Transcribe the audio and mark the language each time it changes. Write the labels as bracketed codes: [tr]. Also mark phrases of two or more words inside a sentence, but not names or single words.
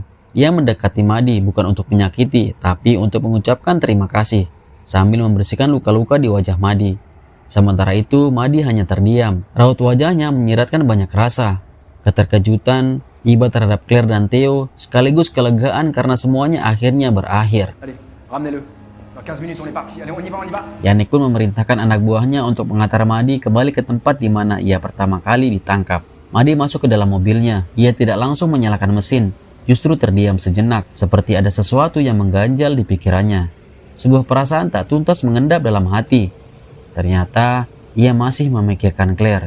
[id] Ia mendekati Maddie bukan untuk menyakiti, tapi untuk mengucapkan terima kasih, sambil membersihkan luka-luka di wajah Maddie. Sementara itu, Maddie hanya terdiam. Raut wajahnya menyiratkan banyak rasa. Keterkejutan, iba terhadap Claire dan Theo, sekaligus kelegaan karena semuanya akhirnya berakhir. [fr] Allez, ramenez-le. Dans 15 minutes on est parti. Allez, on y va. [id] Yannick pun memerintahkan anak buahnya untuk mengantar Maddie kembali ke tempat di mana ia pertama kali ditangkap. Maddie masuk ke dalam mobilnya. Ia tidak langsung menyalakan mesin, justru terdiam sejenak, seperti ada sesuatu yang mengganjal di pikirannya. Sebuah perasaan tak tuntas mengendap dalam hati. Ternyata, ia masih memikirkan Claire.